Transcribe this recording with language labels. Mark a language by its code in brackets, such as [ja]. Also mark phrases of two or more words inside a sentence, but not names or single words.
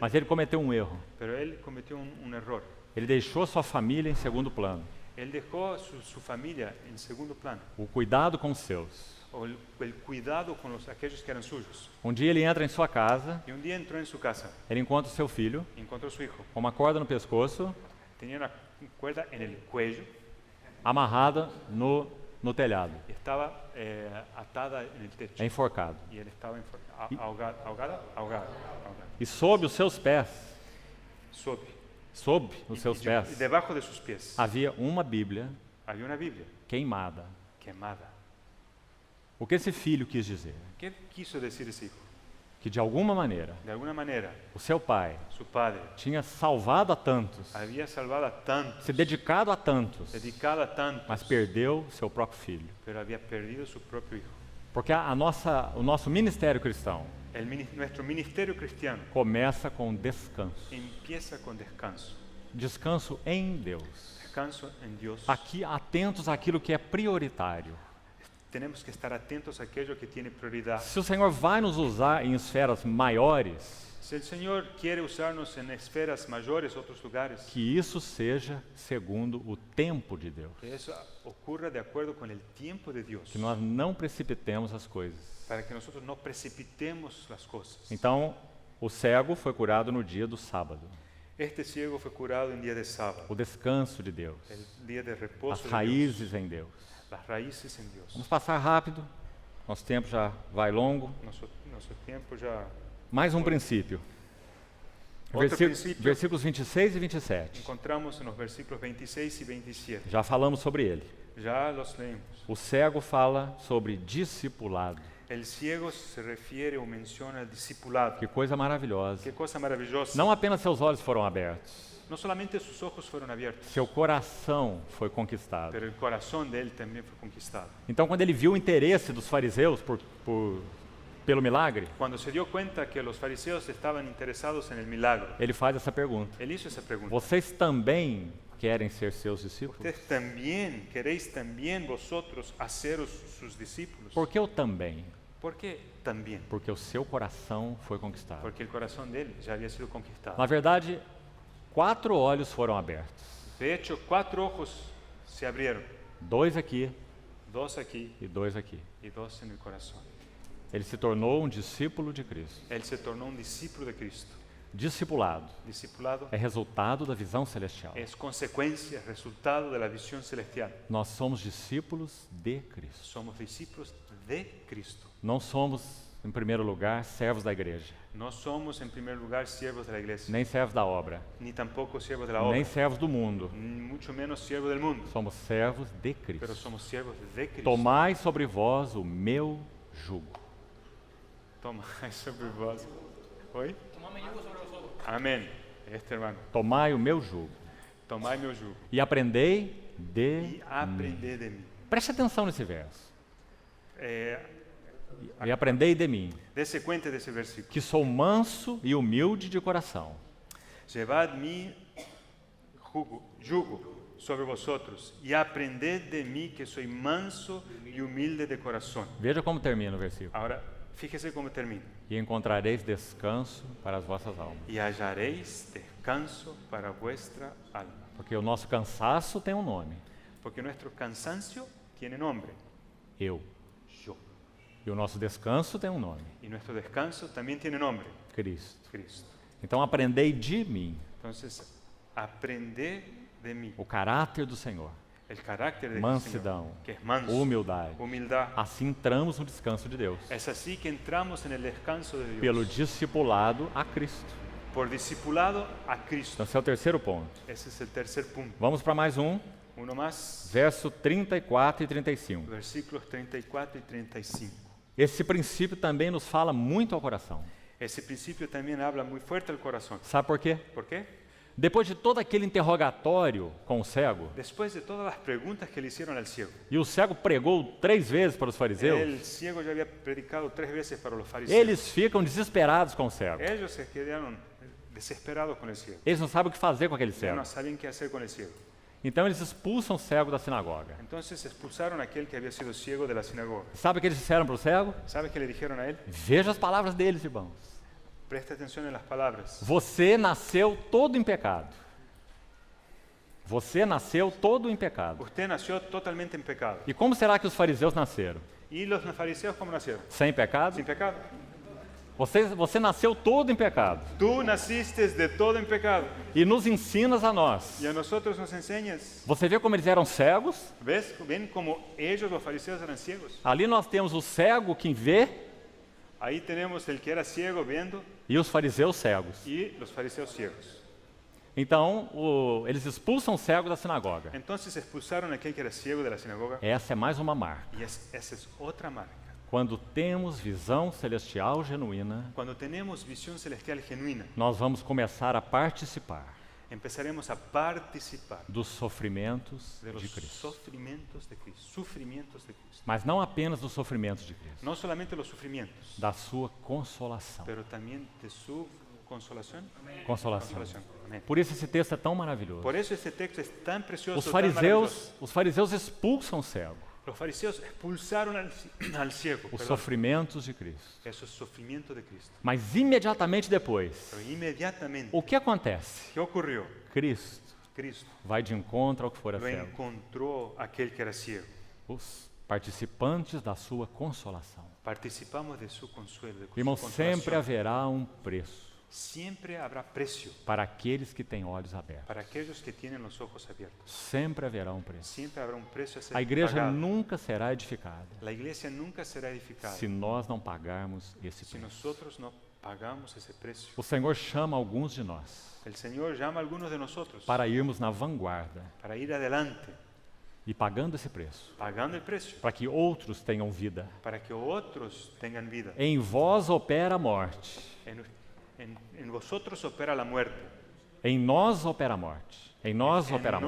[pt] Mas ele cometeu um erro. [es] Pero él cometió un error. [pt] Ele deixou sua família em segundo plano. [es] Él dejó su familia en segundo plano, [pt] O cuidado com os seus. [es] o el cuidado con aquellos que eran suyos. [pt] Um dia ele entra em sua casa, [es] Y un día entró en su casa, [pt] ele encontra o seu filho [es] encontró a su hijo, [pt] com uma corda no pescoço, [es] tenía una cuerda en el cuello [pt] amarrada no telhado, [es] y estaba atada en el techo. [pt] enforcado. [es] Y él estaba ahogado. [pt] E sob os seus pés, Sob. os seus [es] Y [pt] pés, [es] debajo de sus pies [pt] havia uma Bíblia [es] había una Biblia [pt] queimada. [es] quemada. [pt] O que esse filho quis dizer? [es] ¿Qué quiso decir ese hijo? [pt] Que de alguma maneira [es] De alguna manera, [pt] o seu pai [es] su padre [pt] tinha salvado a tantos, [es] había salvado a tantos, [pt] se dedicado a tantos, [es] dedicado a tantos, [pt] mas perdeu seu próprio filho. [es] pero había perdido su propio hijo. [pt] Porque o nosso ministério cristão [es] Nuestro ministerio cristiano [pt] começa com descanso. [es] empieza con descanso. [pt] Descanso em Deus. [es] Descanso en Dios. [pt] Aqui, atentos àquilo que é prioritário. [es] Tenemos que estar atentos a aquello que tiene prioridad. [pt] Se o Senhor vai nos usar em esferas maiores, [es] Si el Señor quiere usarnos en esferas mayores, otros lugares, [pt] que isso seja segundo o tempo de Deus. [es] que eso ocurra de acuerdo con el tiempo de Dios, [pt] Que nós não precipitemos as coisas. [es] para que nosotros no precipitemos las cosas. [pt] Então, o cego foi curado no dia do sábado. [es] Este ciego fue curado en día de sábado, [pt] O descanso de Deus. [es] el día de [pt] As [es] reposo de Dios, [pt] raízes em Deus. [es] las raíces en Dios. [pt] Vamos passar rápido. Nosso tempo já vai longo. [es] Nuestro tiempo ya. [pt] Mais um princípio. Outro princípio. Versículos 26 e 27. [es] Encontramos en los versículos 26 y 27. [pt] Já falamos sobre ele. [es] Ya los leemos. [pt] O cego fala sobre discipulado. [es] El ciego se refiere o menciona el discipulado. [pt] Que coisa maravilhosa. [es] Qué cosa maravillosa. [pt] Não apenas seus olhos foram abertos, [es] No solamente sus ojos fueron abiertos, [pt] seu coração foi conquistado. [es] pero el corazón de él también fue conquistado. [pt] Então, quando ele viu o interesse dos fariseus pelo milagre, [es] Cuando se dio cuenta que los fariseos estaban interesados en el milagro, [pt] ele faz essa pergunta: [es] él hizo esa pregunta. [pt] vocês também querem ser seus discípulos? [es] ¿Ustedes también queréis también vosotros haceros sus discípulos? [pt] Por que o também? [es] ¿Por qué también? [pt] Porque o seu coração foi conquistado. [es] Porque el corazón de él ya había sido conquistado. [pt] Na verdade, 4 olhos foram abertos. [es] De hecho, 4 ojos se abrieron, [pt] 2 aqui [es] 2 aquí [pt] e 2 aqui. [es] y 2 en el corazón. [pt] Ele se tornou um discípulo de Cristo. [es] Él se tornó un discípulo de Cristo. [pt] Discipulado [es] Discipulado [pt] é resultado da visão celestial. [es] es consecuencia, resultado de la visión celestial. [pt] Nós somos discípulos de Cristo. [es] Somos discípulos de Cristo. [pt] Não somos, em primeiro lugar, servos da igreja, [es] No somos en primer lugar siervos de la iglesia, [pt] nem servos da obra, [es] ni tampoco siervos de la obra, [pt] nem servos do mundo. [es] ni mucho menos siervos del mundo, [pt] Somos servos de [es] pero [pt] Cristo. [es] somos siervos de Cristo. [pt] Tomai sobre vós o meu jugo. Tomai sobre vos. ¿Oi? [es] Amén. Este hermano. [pt] Tomai o meu jugo Tomai meu jugo e aprendei de [es] y aprended de mí. [pt] Preste atenção nesse verso. Eh, E aprendei de mim, [es] Dese cuenta de ese versículo. [pt] que sou manso e humilde de coração. [es] Llevad mi yugo sobre vosotros y aprended de mí que soy manso y humilde de corazón. [pt] Veja como termina o versículo. [es] Ahora, fíjese cómo termina. [pt] E encontrareis descanso para as vossas almas. [es] Y hallaréis descanso para vuestra alma. [pt] Porque o nosso cansaço tem um nome. [es] Porque nuestro cansancio tiene nombre, [pt] Eu. [es] yo. [pt] E o nosso descanso tem um nome. [es] Y nuestro descanso también tiene nombre, [pt] Cristo. [es] Cristo. [pt] Então aprendei de mim [es] Entonces, aprende de mí, [pt] o caráter do Senhor, [es] el carácter de [pt] mansidão, [es] Señor, que es manso, [pt] humildade. [es] humildad. [pt] Assim entramos no descanso de Deus. [es] Es así que entramos en el descanso de Dios. [pt] Pelo discipulado a Cristo. [es] Por discipulado a Cristo. [pt] Então esse é o terceiro ponto. [es] Ese es el tercer punto. [pt] Vamos para mais um, [es] Uno más, [pt] verso 34 e 35. [es] versículos 34 y 35. [pt] Esse princípio também nos fala muito ao coração. [es] Ese principio también habla muy fuerte al corazón. [pt] Sabe por quê? [es] ¿Por qué? [pt] Depois de todo aquele interrogatório com o cego, [es] Después de todas las preguntas que le hicieron al ciego, [pt] e o cego pregou 3 vezes para os fariseus, [es] el ciego ya había predicado 3 veces para los fariseos. [pt] eles ficam desesperados com o cego. [es] Ellos se quedaron desesperados con el ciego. [pt] Eles não sabem o que fazer com aquele [es] Ya [pt] cego. [es] no sabían qué hacer con el ciego. [pt] Então eles expulsam o cego da sinagoga. [es] Entonces expulsaron a aquel que había sido ciego de la sinagoga. [pt] Sabe o que eles disseram para o cego? [es] ¿Sabe qué le dijeron a él? [pt] Veja as palavras deles, irmãos. [es] Presta atención en las palabras. [pt] Você nasceu todo em pecado. Você nasceu todo em pecado. [es] Usted nació totalmente en pecado. [pt] E como será que os fariseus nasceram? [es] ¿Y los fariseos cómo nacieron? [pt] Sem pecado? [es] Sin pecado. [pt] Você nasceu todo em pecado. [es] Tú naciste de todo en pecado. [pt] E nos ensinas a nós. [es] Y a nosotros nos enseñas. [pt] Você vê como eles eram cegos? [es] ¿Ves? ¿Ven cómo ellos, los fariseos, eran ciegos? [pt] Ali nós temos o cego que vê [es] Ahí tenemos el que era ciego viendo [pt] e os fariseus cegos. [es] y los fariseos ciegos. [pt] Então, eles expulsam o cego da sinagoga. [es] Entonces expulsaron a aquel que era ciego de la sinagoga. [pt] Essa é mais uma marca. [es] Y esa es otra marca. [pt] Quando temos visão celestial genuína, [es] Cuando tenemos visión celestial genuina, [pt] nós vamos começar a participar [es] empezaremos a participar [pt] dos sofrimentos [es] de los [pt] de Cristo. [es] sufrimientos de Cristo. Sufrimientos de Cristo. [pt] Mas não apenas dos sofrimentos de Cristo, [es] No solamente los sufrimientos, [pt] da sua consolação. [es] pero también de su consolación. [pt] Consolação. [es] Consolación. Amén. [pt] Por isso esse texto é tão maravilhoso. [es] Por eso este texto es tan precioso, [pt] Os [es] tan maravilloso. [pt] fariseus expulsam o cego, [es] Los fariseos expulsaron al ciego, [pt] os [es] perdón, [pt] sofrimentos de Cristo. [es] esos sufrimientos de Cristo. [pt] Mas imediatamente depois, [es] Pero inmediatamente, [pt] o que acontece? [es] ¿qué ocurrió? [pt] Cristo [es] Cristo [pt] vai de encontro ao que fora [es] lo [pt] cego. [es] encontró aquel que era ciego. [pt] Os participantes da sua consolação. [es] Participamos de su consuelo, de su [pt] Irmão, [es] consolación. [pt] sempre haverá um preço [es] Siempre habrá precio [pt] para aqueles que têm olhos abertos. [es] para aquellos que tienen los ojos abiertos. [pt] Sempre haverá um preço. [es] Siempre habrá un precio a ser [pt] A igreja [es] pagado. [pt] nunca será edificada [es] La iglesia nunca será edificada [pt] se nós não pagarmos esse [es] si [pt] preço. [es] nosotros no pagamos ese precio. [pt] O Senhor chama alguns de nós [es] El Señor llama a algunos de nosotros [pt] para irmos na vanguarda [es] para ir adelante, [pt] e pagando esse preço, [es] pagando el precio, [pt] para que outros tenham vida. [es] para que otros tengan vida. [pt] Em vós opera a morte, [es] En vosotros opera la muerte. [pt] em nós opera a morte, em nós opera a